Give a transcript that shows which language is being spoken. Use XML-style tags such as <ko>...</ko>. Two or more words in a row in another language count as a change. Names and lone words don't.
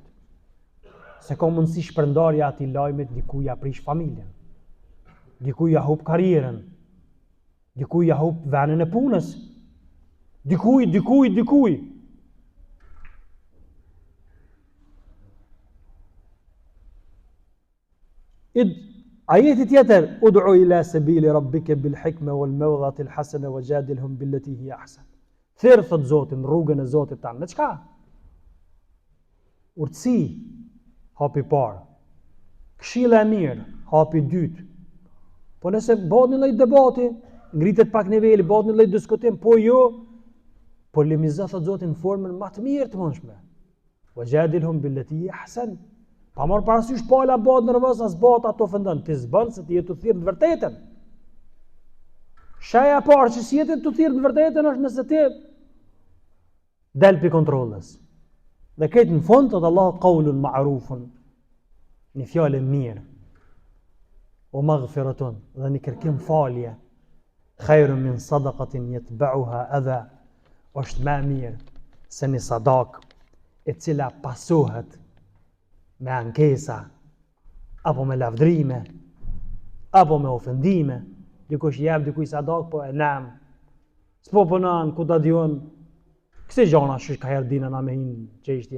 <sq>Se ka mundësi shpërndarja ati lajmit, dikuj ja prish familjen, dikuj ja hup karrieren, dikuj ja hup venin e punës, dikuj. Ajeti tjetër:</sq> <ar>"ادع إلى سبيل ربك بالحكمة والموعظة الحسنة وجادلهم بالتي هي أحسن."</ar> <sq>Thirr thot Zotin, rrugën e Zotit tanë. Me çka? Urtësi, hapi parë. Këshilla e mirë, hapi dytë. Po nëse bëhet një lloj debati, ngritet pak niveli, bëhet një lloj diskutim, po jo, polemizo thot Zoti në formën më të mirë të mundshme.</sq> <ar>وجادلهم بالتي هي أحسن.</ar> <sq>Pa marrë parasysh pala bëhet nervoz, as bëhet ato ofendon, ti s'bën se ti je të thirrë në vërtetën. Shaja parë që si jetë të thirrë në vërtetën është nëse ti del pi kontrollës. Dhe këtë në fund të Allah</sq> <ar>قول معروف,</ar> <sq>një fjalë mirë, o maghfiratun, dhe një kërkim falje,</sq> <ar>خير من صدقة يتبعها أذى,</ar> <sq>është më mirë se një sadak e cila pasohet me ankesa, apo me lavdrime, apo me ofendime. Dikush jep dikuj sadak, po e nem. S'po punon, ku ta diun, kësi gjana që ka herë dina na me hinë qeshtje.</sq>